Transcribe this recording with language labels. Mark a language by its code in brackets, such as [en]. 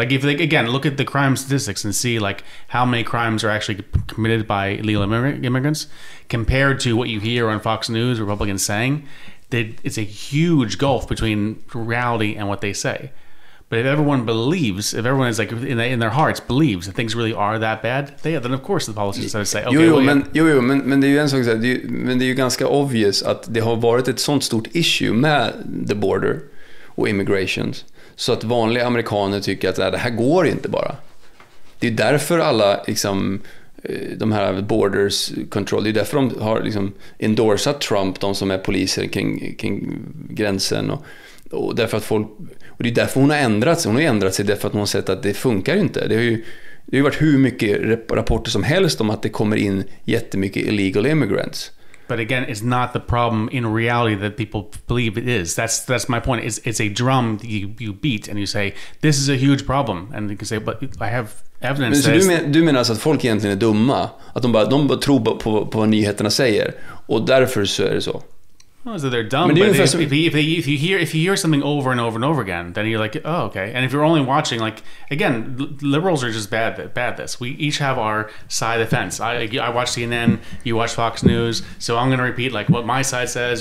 [en] Like, if they, again, look at the crime statistics and see like how many crimes are actually committed by illegal immigrants compared to what you hear on Fox News, Republicans saying, that it's a huge gulf between reality and what they say. But if everyone is like in their hearts believes that things really are that bad, then of course the politicians say, okay, [sv] men det är ju en sak, men det är ju ganska obvious att det har varit ett sånt stort issue med [en] the border [sv] och immigrations, så att vanliga amerikaner tycker att det här går inte bara. Det är därför alla liksom, de här [en] borders control, [sv] det är därför de har liksom endorsat Trump, de som är poliser kring gränsen, och därför att folk, och det är därför hon har ändrat sig. Hon har ändrat sig därför att hon har sett att det funkar inte. Det har ju varit hur mycket rapporter som helst om att det kommer in jättemycket [en] illegal immigrants. But again, it's not the problem in reality that people believe it is. That's my point. It's a drum you beat and you say, this is a huge problem. And you can say, but I have evidence. [sv] Men du menar alltså att folk egentligen är dumma? Att de bara tror på vad nyheterna säger, och därför så är det så? [en] Oh, so they're dumb. But if you hear something over and over and over again, then you're like, oh, okay. And if you're only watching, like, again, liberals are just bad at this. We each have our side of the fence. I watch CNN, you watch Fox News, so I'm going to repeat like what my side says.